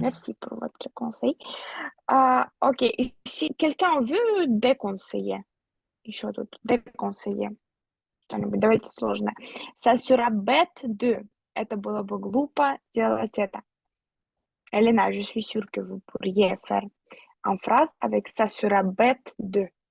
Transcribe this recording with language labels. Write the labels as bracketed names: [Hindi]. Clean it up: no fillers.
[French] Merci pour votre conseil. Ok, et si quelqu'un veut déconseiller, [Russian] еще тут déconseiller что-нибудь, давайте сложное. [French] Ça sera bête de. [Russian] Это было бы глупо делать это. [French] Elena, je suis sûre que vous pourriez faire en phrase avec ça sera bête de.